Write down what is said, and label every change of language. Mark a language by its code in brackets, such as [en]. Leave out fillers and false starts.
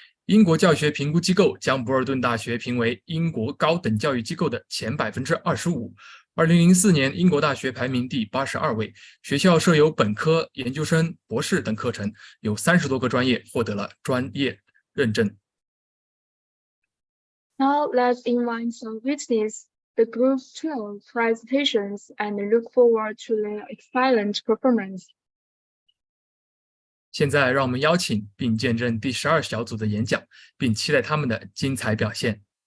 [zh] 英国教学评估机构将博尔顿大学评为英国高等教育机构的前25%。 2004年，英国大学排名第82位。学校设有本科、研究生、博士等课程，有30多个专业获得了专业认证。 [en] Now let's invite some witness the Group 12 presentations and look forward to their excellent performance. [zh] 现在让我们邀请并见证第12小组的演讲，并期待他们的精彩表现。